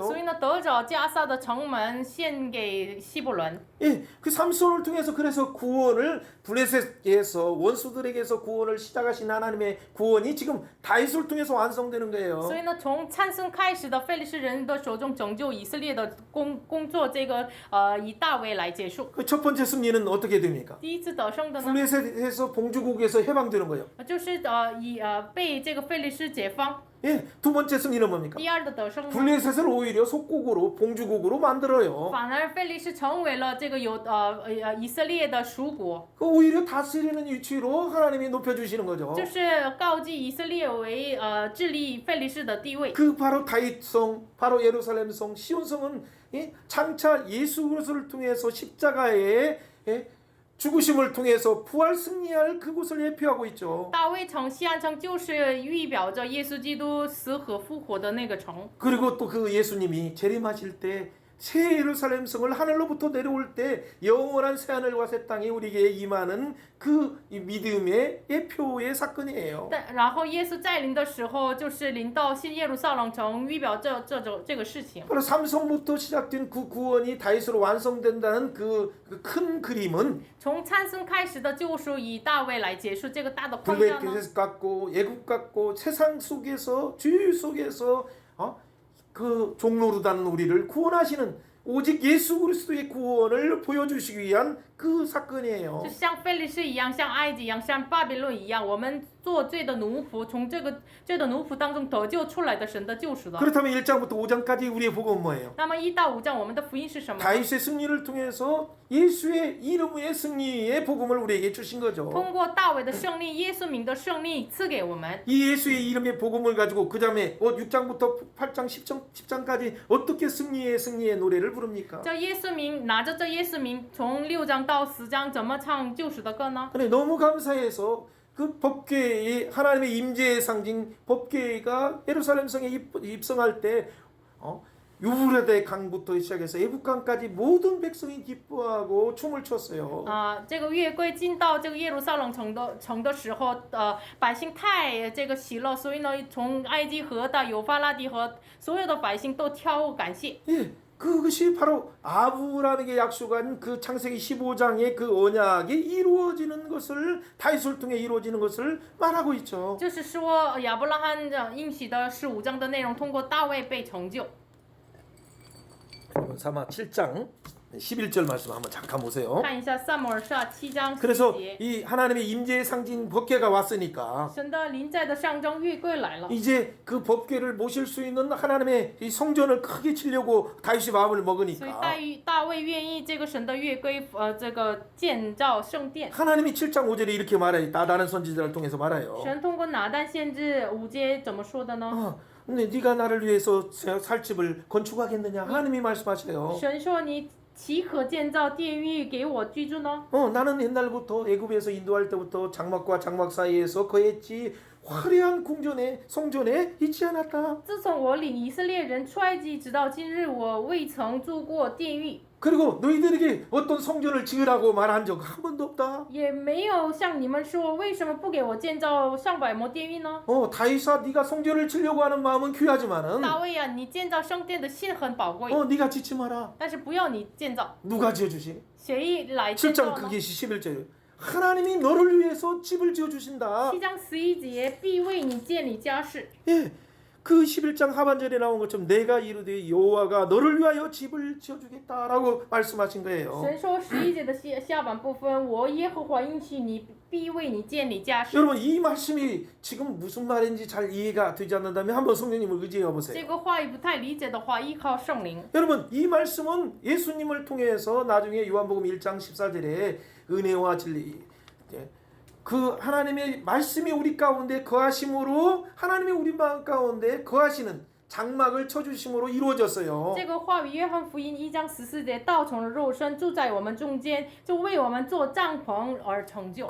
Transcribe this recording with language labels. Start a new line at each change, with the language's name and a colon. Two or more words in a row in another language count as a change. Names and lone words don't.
Chinese: 所以呢，得着加萨的城门献给希伯伦。
Korean: 예, 그 삼손을 통해서 그래서 구원을 블레셋에서 원수들에게서 구원을 시작하신 하나님의 구원이 지금 다윗을 통해서 완성되는 거예요.
Chinese: 所以呢，从参孙开始的非利士人的手中拯救以色列的工作，这个以大卫来结束。
Korean: 그 첫 번째 승리는 어떻게 됩니까?
Chinese: 第一次得胜的呢，
Korean: 블레셋에서 봉주국에서 해방되는 거예요.
Chinese: 就是被这个非利士解放。
Korean: 예, 두 번째 승리는 뭡니까?
Chinese: 第二的得胜呢，
Korean: 블레셋을 오히려 속국으로 봉주국으로 만들어요.
Chinese: 反而非利士成为了这个以色列的属国，
Korean: 그 오히려 다스리는 위치로 하나님이 높여주시는 거죠.
Chinese: 就是告祭以色列为治理非利士的地位。
Korean: 그 바로 다윗성, 바로 예루살렘성, 시온성은 장차 예수 그리스도를 통해서 십자가의 죽으심을 통해서 부활 승리할 그곳을 예표하고 있죠.
Chinese: 大卫城、西安城就是预表着耶稣基督死和复活的那个城。
Korean: 그리고 또 그 예수님이 재림하실 때 새 예루살렘성을 하늘로부터 내려올 때 영원한 새하늘과 새 땅이 우리에게 임하는 그 믿음의 예표의 사건이에요.
Chinese: 然后耶稣再临的时候，就是临到新耶路撒冷城，预表这个事情。
Korean: 바로 삼성부터 시작된 그 구원이 다윗으로 완성된다는 그 큰 그림은
Chinese: 从参孙开始的救赎以大卫来结束，这个大的框架呢，
Korean: 블레셋 같고 애국 같고 세상 속에서 주의 속에서 그 종로르다는 우리를 구원하시는 오직 예수 그리스도의 구원을 보여주시기 위한 그 사건이에요.
Chinese: 就像非利士一样，像埃及一样，像巴比伦一样，我们做罪的奴仆，从这个罪的奴仆当中得救出来的神的救赎的。
Korean: 그렇다면 1장부터 5장까지 우리의 복음은 뭐예요?
Chinese: 那么1到5章我们的福音是什么？
Korean: 다윗의 승리를 통해서 예수의 이름의 승리의 복음을 우리에게 주신 거죠.
Chinese: 通过大卫的胜利，耶稣名的胜利赐给我们。
Korean: 이 예수의 이름의 복음을 가지고 그 다음에 6장부터 8장 10장까지 어떻게 승리의 노래를 부릅니까?
Chinese: 这耶稣名，拿着这耶稣名，从6章到10章怎么唱救赎的歌呢？
Korean: 근데 너무 감사해서 그 법궤의 하나님의 임재의 상징 법궤가 예루살렘성에 입성할 때 유브라데 강부터 시작해서 애북강까지 모든 백성이 기뻐하고 춤을 췄어요.
Chinese: 这个约柜进到这个耶路撒冷城的时候，百姓太这个喜乐，所以呢，从埃及河到幼发拉底河，所有的百姓都跳舞感谢。
Korean: 예, 그것이 바로 아브라함에게 약속한 그 창세기 15장의 그 언약이 이루어지는 것을 다윗을 통해 이루어지는 것을 말하고 있죠.
Chinese: 就是说亚伯拉罕应许的15章的内容，通过大卫被成就。
Korean: 사마 7장 11절 말씀 한번 잠깐 보세요.
Chinese: 看一下撒母耳下7章
Korean: 그래서
Chinese: 11节，
Korean: 이 하나님의 임재의 상징 법궤가 왔으니까
Chinese: 神的临在的象征约柜来了。
Korean: 이제 그 법궤를 모실 수 있는 하나님의 이 성전을 크게 치려고 다윗이 마음을
Chinese: 所以
Korean: 먹으니까
Chinese: 大卫愿意这个神的约柜，这个建造圣殿。
Korean: 하나님이 7장 5절에 이렇게 말해요. 나다는 선지자를 통해서 말해요.
Chinese: 神通过拿单先知5节怎么说的呢？
Korean: 근데 네가 나를 위해서 살 집을 건축하겠느냐? 하나님이 말씀하세요.
Chinese: 神说你岂可建造殿宇给我居住呢？
Korean: 나는 옛날부터 애굽에서 인도할 때부터 장막과 장막 사이에서 거했지 화려한 성전에 있지 않았다.
Chinese: 自从我领以色列人出埃及直到今日，我未曾住过殿宇，
Korean: 그리고 너희들에게 어떤 성전을 지으라고 말한 적 한 번도 없다.
Chinese: 也没有向你们说为什么不给我建造上百模殿宇呢？
Korean: 다윗아 네가 성전을 지려고 하는 마음은 귀하지만은
Chinese: 大卫啊，你建造圣殿的心很宝贵，
Korean: 네가 짓지 마라.
Chinese: 但是不要你建造，
Korean: 누가 지어주시?
Chinese: 谁来建
Korean: 7장
Chinese: 造呢？
Korean: 그게 11절. 하나님이 너를 위해서 집을 지어주신다.
Chinese: 7 章11节必为你建立家室。
Korean: 예, 그 11장 하반절에 나온 것처럼 내가 이르되 여호와가 너를 위하여 집을 지어주겠다라고 말씀하신 거예요.
Chinese: 神说11节的下半部分，我耶和华应许你，必为你建立家室。
Korean: 여러분 이 말씀이 지금 무슨 말인지 잘 이해가 되지 않는다면 한번 성령님을 의지해
Chinese: 这
Korean: 보세요.
Chinese: 个话语不太理解的话，依靠圣灵。
Korean: 여러분 이 말씀은 예수님을 통해서 나중에 요한복음 1장 14절에 은혜와 진리 그 하나님의 말씀이 우리 가운데 거하심으로 하나님이 우리 마음 가운데 거하시는 장막을 쳐주심으로 이루어졌어요.
Chinese: 这个话语，约翰福音1章14节，道成了肉身，住在我们中间，就为我们做帐篷而成就。